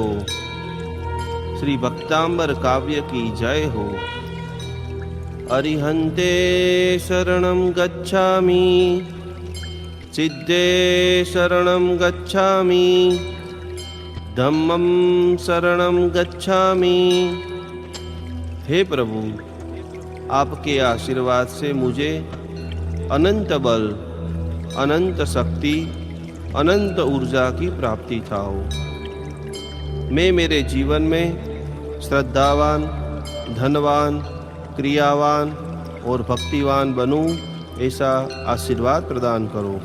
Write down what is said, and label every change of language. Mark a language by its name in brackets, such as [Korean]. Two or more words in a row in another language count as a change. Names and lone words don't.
[Hindi] श्री भक्तांबर काव्य की जय हो। [Pali] अरिहंते शरणं गच्छामि, सिद्धे शरणं गच्छामि, धम्मं शरणं गच्छामि। [Hindi] हे प्रभु, आपके आशीर्वाद से मुझे अनंत बल, अनंत शक्ति, अनंत ऊर्जा की प्राप्ति था। मैं मेरे जीवन में श्रद्धावान, धनवान, क्रियावान और भक्तिवान बनूं, ऐसा आशीर्वाद प्रदान करो।